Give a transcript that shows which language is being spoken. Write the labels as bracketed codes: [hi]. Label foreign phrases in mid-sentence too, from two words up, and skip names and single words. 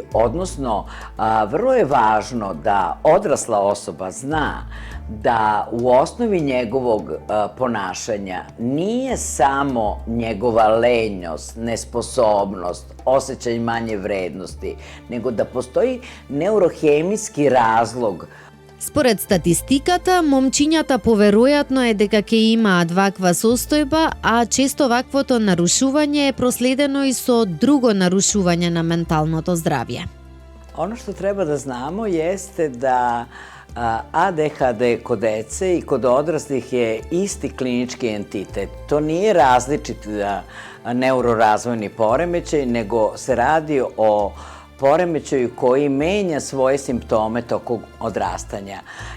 [sr] Odnosno, vrlo je važno da odrasla osoba zna da u osnovi njegovog ponašanja nije samo njegova lenjost, nesposobnost, osjećaj manje vrednosti, nego da postoji neurohemijski razlog. [mk] Според статистиката, момчињата поверојатно е дека ќе имаат ваква состојба, а често ваквото нарушување е проследено и со друго нарушување на менталното здравје. [sr] Ono što treba da znamo jeste da ADHD kod dece i kod odraslih je isti klinički entitet. To nije različit neurorazvojni poremećaj, nego se radi o poremećaju koji menja svoje simptome tokom odrastanja.